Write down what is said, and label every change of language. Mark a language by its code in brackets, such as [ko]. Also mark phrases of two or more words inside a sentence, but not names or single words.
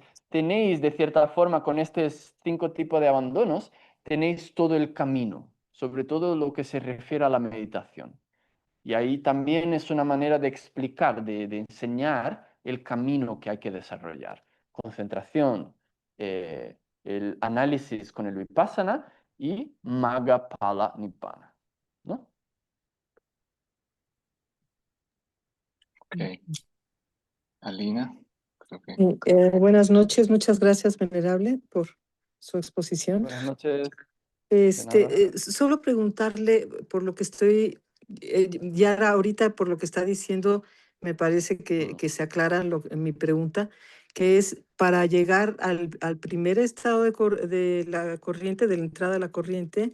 [es] Tenéis de cierta forma con estos 5 tipos de abandonos, tenéis todo el camino, sobre todo lo que se refiere a la meditación. Y ahí también es una manera de explicar, de enseñar el camino que hay que desarrollar. Concentración, el análisis con el vipassana y [pi] magga phala nibbana, [es] ¿no? ok. Alina, creo que, Buenas noches, muchas gracias, venerable, por su exposición. Buenas noches, de nada. Solo preguntarle por lo que estoy, ya ahorita por lo que está diciendo, me parece que se aclara mi pregunta, que es para llegar al primer estado de la corriente, de la entrada de la corriente,